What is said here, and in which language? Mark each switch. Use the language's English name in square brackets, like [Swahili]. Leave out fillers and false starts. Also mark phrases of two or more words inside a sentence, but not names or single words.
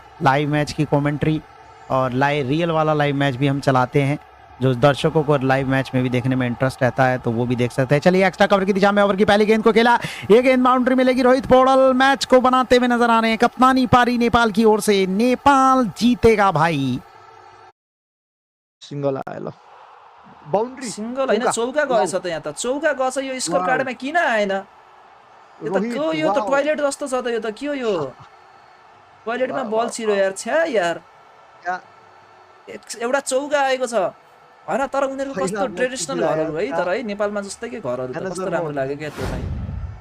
[English] live match [Hindi] की कमेंट्री और [English] live real [Hindi] वाला [English] live match [Hindi] भी हम चलाते हैं, जो दर्शकों को [English] live match [Hindi] में भी देखने में इंटरेस्ट रहता है तो वो भी देख सकते हैं। चलिए [English] extra cover [Hindi] की दिशा में ओवर की पहली गेंद को खेला, ये गेंद बाउंड्री मिलेगी। रोहित पौड़ल मैच को बनाते हुए नजर आ रहे हैं, कप्तानी पारी नेपाल की ओर से, नेपाल जीतेगा भाई। [Nepali] सिंगल आयो ल बाउन्ड्री सिंगल होइन चौका गएछ त यहाँ त चौका गएछ यो स्कोर कार्डमा किन आएन यो त को यो त टोयलेट जस्तो छ त यो त के हो यो टोयलेटमा बल छिरो यार छ्या यार एउटा चौका आएको छ हैन तर उनीहरुको कस्तो ट्रेडिसनल घरहरु है तर है नेपालमा जस्तै के घरहरु त कस्तो राम्रो लाग्यो के त्यो चाहिँ